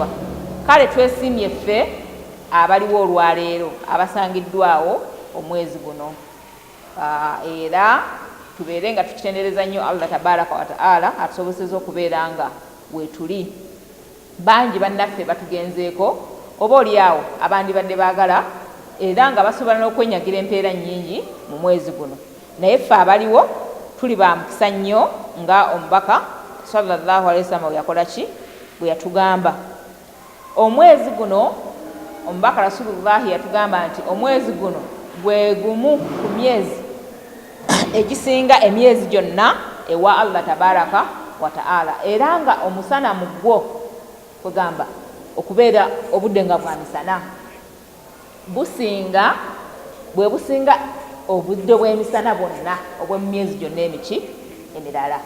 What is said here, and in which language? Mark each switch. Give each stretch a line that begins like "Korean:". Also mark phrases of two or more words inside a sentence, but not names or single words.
Ganda: Kale twesiimye ffe abaliwo olwaleero abasangiddwawo omwezi guno, era tubeere nga tukitendereza nnyo
Arabic: الله تبارك وتعالى
Ganda: atusobozeseza okubeera nga weetuli. Bangi bannaffe batugenzeeko oba oliawo abandi badde baagala era nga basobola n'okwenyagira empeera nnyingi mu mwezi guno, naye ffe abaliwo tuli ba mukisa nnyo nga omubaka
Arabic: صلى الله عليه وسلم
Ganda: yakola ki bwe yatugamba. Omwezi guno omubaka Rasulullahi yatugamba nti omwezi guno gwe gumu ku myezi egisinga emyezi gyonna ewa
Arabic: الله تبارك وتعالى,
Ganda: era nga omusana mu gwo kugamba okubeera obudde nga bwa misana businga bwe businga obudde bw'emisana bwonna obw'emyezi gyonna emirala.